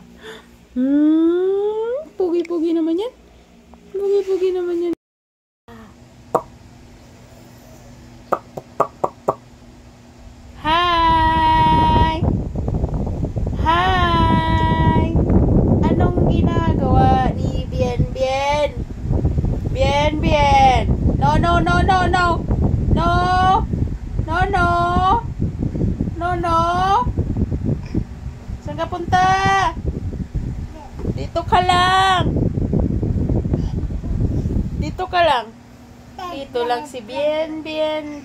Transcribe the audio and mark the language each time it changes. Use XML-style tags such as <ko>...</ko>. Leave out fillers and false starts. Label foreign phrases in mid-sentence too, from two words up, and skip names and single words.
<tl>Pugi-pugi naman yan. Pugi-pugi naman yan. Hi! Hi! Anong ginagawa ni Bien Bien? Bien Bien! No, no, no, no, no! No! No, no! No, no! Saan ka punta? Dito ka lang! Dito ka lang! Dito lang si Bien Bien!</tl>